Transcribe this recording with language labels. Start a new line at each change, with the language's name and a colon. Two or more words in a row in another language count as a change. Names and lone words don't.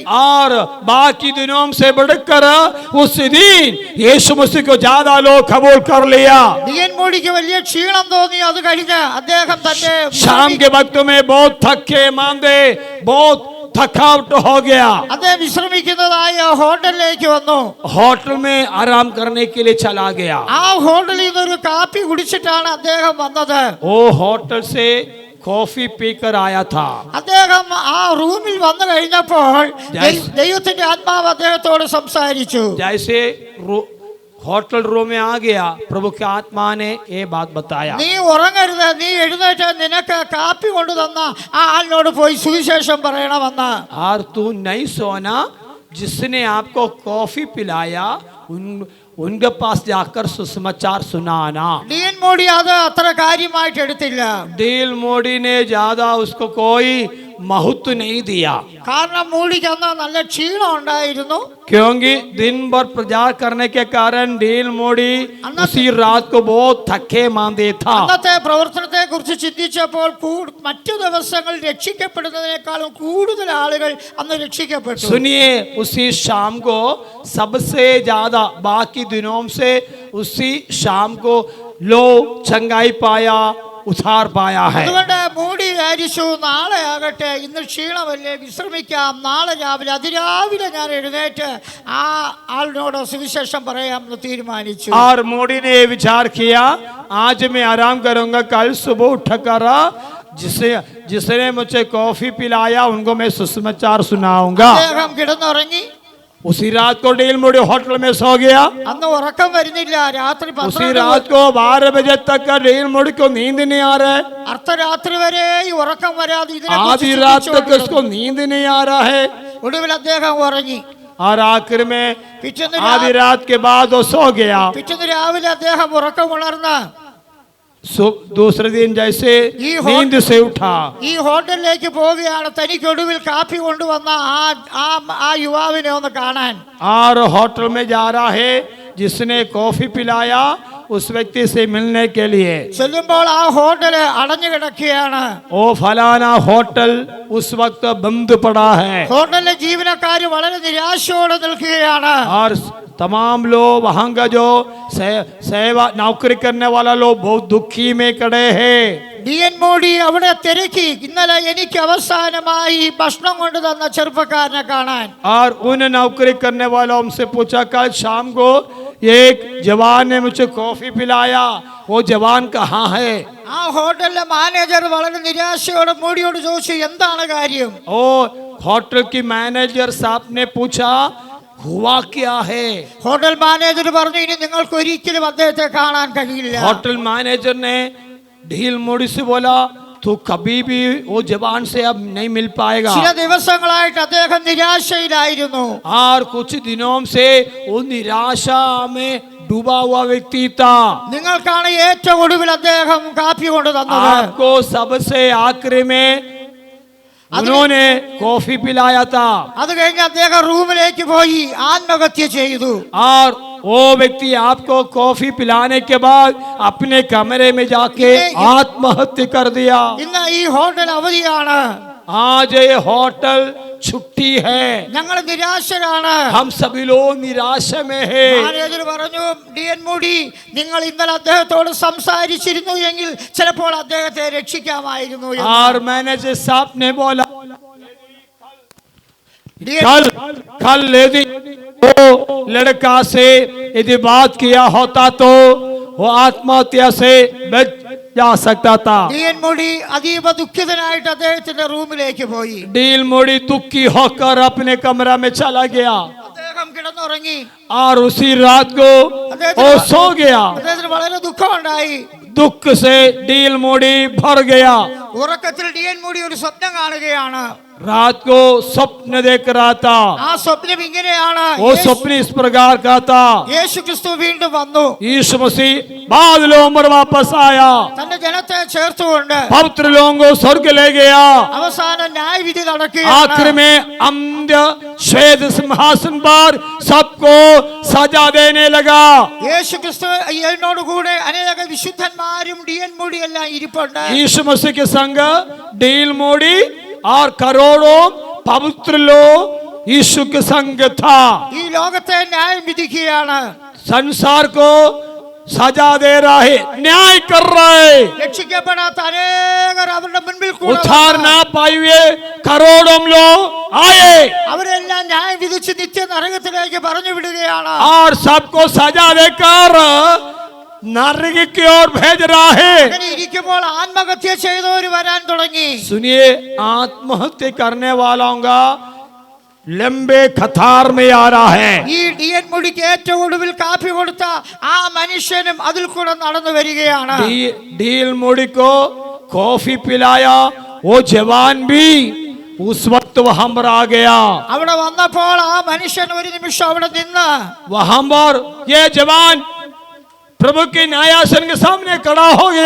Hindi: और बाकी दिनों से बढ़कर उस दिन यीशु मसीह को ज्यादा लोग कबूल कर लिया।
Malayalam: D.N. മൂഡിക്ക് വലിയ ക്ഷീണം തോന്നി. അത് കഴിഞ്ഞ് അദ്ദേഹം തന്റെ
Hindi: शाम के वक्त में बहुत थके मांदे, बहुत थकावट हो गया।
Malayalam: അദ്ദേഹം വിശ്രമിക്കുന്നതായ ഹോട്ടലിലേക്ക് വന്നു.
Hindi: होटल में आराम करने के लिए चला गया।
Malayalam: ആ ഹോട്ടലിൽ നിന്ന് ഒരു കാപ്പി കുടിച്ചിട്ടാണ് അദ്ദേഹം വന്നത്.
Hindi: वो होटल से कॉफी पीकर आया था।
Malayalam: അദ്ദേഹം ആ റൂമിൽ വന്നു കഴിഞ്ഞപ്പോൾ Yes. ദൈവത്തിന്റെ ആത്മാവ് അദ്ദേഹത്തോട് സംസാരിച്ചു.
Hindi: जैसे
English: hotel room
Hindi: में आ गया, प्रभु की आत्मा ने ये बात बताया,
Malayalam: നീ ഉറങ്ങരുത്, നീ എഴുന്നേറ്റ് നിനക്ക് കാപ്പി കൊണ്ടു തന്ന ആ ആളിനോട് പോയി സുവിശേഷം പറയണമെന്ന്.
Hindi: और तू नहीं सोना, जिसने आपको कॉफी पिलाया उनके पास जाकर सुसमाचार सुनाना।
Malayalam: D.N. മൂഡി അത് അത്ര കാര്യമായിട്ട് എടുത്തില്ല.
Hindi: डीएल मोडी ने ज्यादा उसको कोई महत्व नहीं दिया,
Malayalam: കാരണം മൂഡിക്ക് അന്ന് നല്ല ക്ഷീണം ഉണ്ടായിരുന്നു.
Hindi: क्योंकि दिन भर प्रचार करने के कारण डीएल मोडी उसी रात को बहुत थके मांदे था।
Malayalam: അന്നത്തെ പ്രവർത്തനത്തെ കുറിച്ച് ചിന്തിച്ചപ്പോൾ മറ്റു ദിവസങ്ങളിൽ രക്ഷിക്കപ്പെടുന്നതിനേക്കാളും കൂടുതൽ ആളുകൾ അന്ന് രക്ഷിക്കപ്പെട്ടു.
Hindi: सुनिए, उसी शाम को सबसे ज्यादा बाकी दिनों से उसी शाम को लोग चंगाई पाया, उधार पाया है।
Malayalam: അതുകൊണ്ട് മൂടി വിചാരിച്ചു, നാളെ ആകട്ടെ, ഇന്ന് ക്ഷീണമല്ലേ, വിശ്രമിക്കാം, നാളെ രാവിലെ അതിരാവിലെ ഞാൻ എഴുന്നേറ്റ് ആ ആളിനോട് സുവിശേഷം പറയാമെന്ന് തീരുമാനിച്ചു.
Hindi: और मोदी ने विचार किया, आज मैं आराम करूंगा, कल सुबह उठकर जिसने मुझे कॉफी पिलाया उनको मैं सुसमाचार सुनाऊंगा।
Malayalam: അദ്ദേഹം കിടന്നുറങ്ങി.
Hindi: उसी रात को डीएल मोडी होटल में सो गया।
Malayalam: അന്ന് ഉറക്കം വരുന്നില്ല. രാത്രി
Hindi: उसी रात को 12 बजे तक डीएल मोडी को नींद नहीं आ रहा है।
Malayalam: അർദ്ധരാത്രി വരെ ഈ ഉറക്കം വരാതെ
Hindi: आधी रात तक उसको नींद नहीं आ रहा है।
Malayalam: ഒടുവിൽ അദ്ദേഹം ഉറങ്ങി.
Hindi: और आखिर में
Malayalam: പിറ്റേന്ന്
Hindi: आधी रात के बाद वो सो गया।
Malayalam: പിറ്റേന്ന് രാവിലെ അദ്ദേഹം ഉറക്കം ഉണർന്ന്
Hindi: दूसरे दिन जैसे नींद से उठा,
Malayalam: ഈ ഹോട്ടലിലേക്ക് പോവുകയാണ്. തനിക്ക് ഒടുവിൽ കാപ്പി കൊണ്ടുവന്ന ആ യുവാവിനെ ഒന്ന് കാണാൻ.
Hindi: और होटल में जा रहा है, जिसने कॉफी पिलाया उस व्यक्ति से मिलने के लिए।
Malayalam: ചെല്ലുമ്പോൾ ആ ഹോട്ടല് അടഞ്ഞു കിടക്കുകയാണ്.
Hindi: ओ फलाना होटल उस वक्त बंद पड़ा है।
Malayalam: ഹോട്ടലിലെ ജീവനക്കാർ വളരെ നിരാശയോടെ നിൽക്കുകയാണ്.
Hindi: और तमाम लोग वहाँ का जो सेवा नौकरी करने वाला लोग बहुत दुखी में खड़े हैं।
Malayalam: D.N. മൂഡി അവിടെ തിരക്കി ഇന്നലെ എനിക്ക് അവസാനമായി ഭക്ഷണം കൊണ്ടു തന്ന ചെറുപ്പക്കാരനെ കാണാൻ.
Hindi: और उन नौकरी करने वालों से पूछा, कल शाम को एक जवान ने मुझे कॉफी पिलाया, वो जवान कहाँ है?
Malayalam: ആ ഹോട്ടലിലെ മാനേജർ വളരെ നിരാശയോടെ മൂഡിയോട് ചോദിച്ചു, എന്താണ് കാര്യം?
Hindi: ओ होटल की मैनेजर साहब ने पूछा, हुआ क्या है?
English: hotel manager
Malayalam: പറഞ്ഞു, ഇനി നിങ്ങൾക്ക് ഒരിക്കലും അദ്ദേഹത്തെ കാണാൻ കഴിയില്ല.
English: hotel manager
Hindi: ने डीएल मोडी से बोला, तू कभी भी वो जवान से अब नहीं मिल पाएगा।
Malayalam: ചില ദിവസങ്ങളായിട്ട് അദ്ദേഹം നിരാശയിലായിരുന്നു.
Hindi: और कुछ दिनों से वो निराशा में डूबा हुआ व्यक्ति था।
Malayalam: നിങ്ങൾക്കാണ് ഏറ്റവും ഒടുവിൽ അദ്ദേഹം കാപ്പി കൊണ്ടു തന്നത്.
Hindi: आपको सबसे आखिरी में उन्होंने कॉफी पिलाया था।
Malayalam: അത് കഴിഞ്ഞ് അദ്ദേഹം റൂമിലേക്ക് പോയി ആത്മഹത്യ ചെയ്തു.
Hindi: और वो व्यक्ति आपको कॉफी पिलाने के बाद अपने कमरे में जाके आत्महत्या कर दिया।
Malayalam: ഇന്ന് ഈ ഹോട്ടൽ അവധിയാണ്.
Hindi: आज ये होटल छुट्टी है।
Malayalam: ഞങ്ങൾ നിരാശരാണ്.
Hindi: हम सभी लोग निराश में है।
Malayalam: മാനേജർ പറഞ്ഞു, DN മൂടി നിങ്ങൾ ഇന്നലെ അദ്ദേഹത്തോട് സംസാരിച്ചിരുന്നു എങ്കിൽ ചിലപ്പോൾ അദ്ദേഹത്തെ രക്ഷിക്കാമായിരുന്നു എന്ന്.
Hindi: और मैनेजर साहब ने बोला DN कल यदि वो लड़का से यदि बात किया होता तो वो आत्महत्या से बच जा सकता था।
Malayalam: DN മൂടി അതീവ ദുഃഖിതനായിട്ട് അദ്ദേഹത്തിന്റെ റൂമിലേക്ക് പോയി.
Hindi: डील मोड़ी दुखी होकर अपने कमरा में चला गया
Malayalam: അദ്ദേഹം കിടന്നുറങ്ങി.
Hindi: और उसी रात को वो सो गया।
Malayalam: അദ്ദേഹത്തിന് വളരെ ദുഃഖമുണ്ടായി.
Hindi: दुख से डील मोड़ी भर गया।
Malayalam: ഉറക്കത്തിൽ DN മൂടി ഒരു സ്വപ്നം കാണുകയാണ്.
Hindi: रात को स्वप्न देख रहा था।
Malayalam: ആ സ്വപ്നം ഇങ്ങനെയാണ്,
Hindi: वो स्वप्न इस प्रकार का था,
Malayalam: യേശു ക്രിസ്തു വീണ്ടും വന്നു.
Hindi: यीशु मसीह बादलों पर वापस आया,
Malayalam: തന്റെ ജനത്തെ ചേർത്തുകൊണ്ട്
Hindi: पवित्र लोगों को स्वर्ग ले गया।
Malayalam: അവസാന ന്യായവിധി
Hindi: आखिर
Malayalam: നടക്കുകയാണ്.
Hindi: में अंध्य श्वेत सिंहासन पर सबको सजा देने लगा।
Malayalam: യേശു ക്രിസ്തു എന്നോട് കൂടെ അനേക വിശുദ്ധന്മാരും DN മൂടി എല്ലാം ഇരിപ്പുണ്ട്.
Hindi: यीशु मसीह के संग डील मोड़ी और करोड़ों पवित्र लोग यीशु के संग था।
Malayalam: ഈ ലോകത്തെ ന്യായം വിധിക്കുകയാണ്.
Hindi: संसार को सजा दे रहा है, न्याय कर रहा है।
Malayalam: രക്ഷിക്കപ്പെടാത്ത അനേകർ അവരുടെ മുൻപിൽ കൂടെ
Hindi: उद्धार
Malayalam: വന്നു.
Hindi: ना पाए हुए करोड़ों लोग आए
Malayalam: അവരെല്ലാം ന്യായം വിധിച്ച് നിത്യ നരകത്തിലേക്ക് പറഞ്ഞു വിടുകയാണ്.
Hindi: और सबको सजा देकर नरक की ओर भेज रहा है।
Malayalam: അങ്ങനെ ഇരിക്കുമ്പോൾ ആത്മഹത്യ ചെയ്തവർ വരാൻ തുടങ്ങി.
Hindi: सुनिए, आत्महत्या करने वालों का लंबे कतार में आ रहा है।
Malayalam: ഈ DN മൂടിക്ക് ഏറ്റവും ഒടുവിൽ കാപ്പി കൊടുത്ത ആ മനുഷ്യനും അതിൽ കൂടെ നടന്നു വരികയാണ്.
Hindi: डील मोड़ी को कॉफी पिलाया वो जवान भी उस वक्त वहां पर आ गया।
Malayalam: അവിടെ വന്നപ്പോൾ ആ മനുഷ്യൻ ഒരു നിമിഷം അവിടെ നിന്ന്
Hindi: वहां पर ये जवान प्रभु के न्यायासन के सामने खड़ा हो गया।